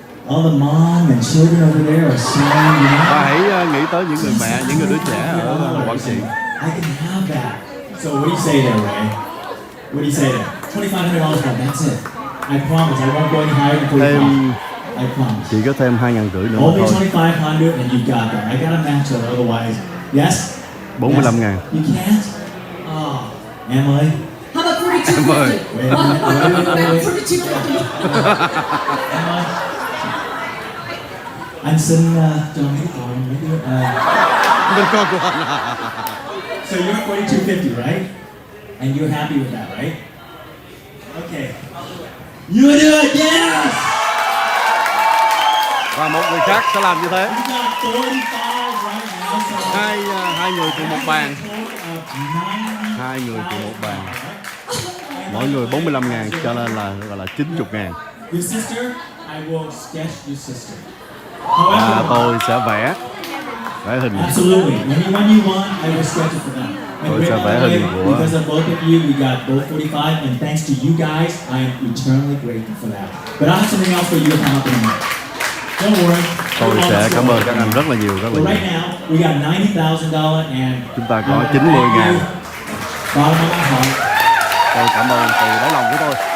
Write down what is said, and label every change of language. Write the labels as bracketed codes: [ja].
[en] All the mom and children over there are saying, you know. [vi] Và hãy nghĩ tới những người mẹ, những người đứa trẻ ở Quảng Trị. [en] I can have that. So what do you say there, Ray? What do you say there? $2,500 for that's it. I promise I won't go any higher than 45. I promise. [vi] Chỉ có thêm 2.500 nữa [en] Only [vi] thôi. [en] 2,500 and you got that. I gotta match it otherwise. Yes? 45.000. You can't? Oh, Emily? How about 42.50? Wait. 42.50. Emily? [vi] Anh xin cho mấy con mấy đứa. [en] So you're at 42.50, right? And you're happy with that, right? Okay. You do it, yes! [vi] Và một người khác sẽ làm như thế. [en] We got 45 right now. So [vi] Hai người cùng một bàn. [en] total of 90. [vi] Hai người cùng một bàn. Mỗi người 45.000 cho nên là gọi là 90.000. [en] Your sister, I will sketch your sister. [vi] Và tôi sẽ vẽ hình. [en] Absolutely. When you want, I will sketch it for them. [vi] Tôi sẽ vẽ hình của. [en] Because of both of you, we got both 45, and thanks to you guys, I am eternally grateful for that. But I have something else for you to come up in a minute. Don't worry. [vi] Tôi sẽ cảm ơn các anh rất là nhiều, rất là [en] But [vi] nhiều. [en] right now, we got $90,000 and [vi] Chúng ta có 90.000. [en] bottom of my heart. [vi] Tôi cảm ơn từ đáy lòng của tôi.